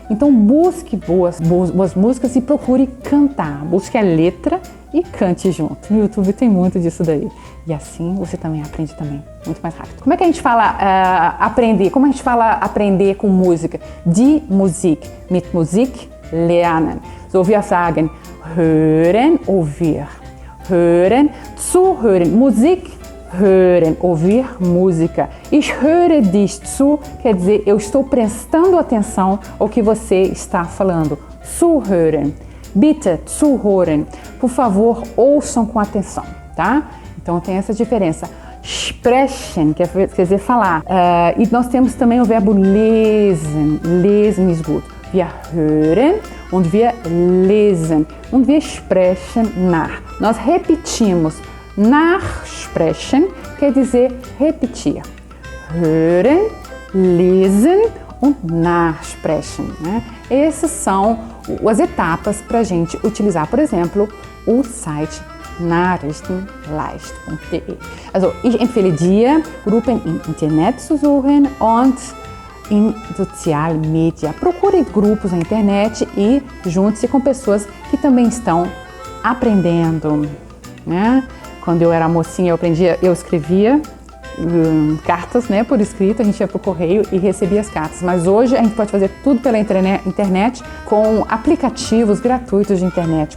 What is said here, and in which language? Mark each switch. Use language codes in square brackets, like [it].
[pt] Então busque boas músicas e procure cantar. Busque a letra e cante junto. No YouTube tem muito disso daí. E assim você também aprende também muito mais rápido. Como é que a gente fala aprender? Como a gente fala aprender com música? [de] Die Musik. Mit Musik lernen. So wir sagen hören, ouvir. Hören, zuhören. Musik, hören, [pt] ouvir música. [de] Ich höre dich zu [pt] quer dizer eu estou prestando atenção ao que você está falando. Zuhören. [de] Bitte zuhören. [pt] Por favor, ouçam com atenção, tá? Então tem essa diferença. Sprechen, quer dizer falar. E nós temos também o verbo lesen. [de] Lesen ist gut. Wir hören und wir lesen. Und wir sprechen nach. [pt] Nós repetimos. Nachsprechen quer dizer repetir. [de] Hören, lesen und nachsprechen. Né? [pt] Essas são as etapas para a gente utilizar, por exemplo, o site nachrichtenleicht.de. [de] Also, ich empfehle dir, Gruppen im Internet zu suchen und [pt] em social media. Procure grupos na internet e junte-se com pessoas que também estão aprendendo, né? Quando eu era mocinha, eu escrevia cartas, né, por escrito, a gente ia para o correio e recebia as cartas. Mas hoje a gente pode fazer tudo pela internet com aplicativos gratuitos de internet.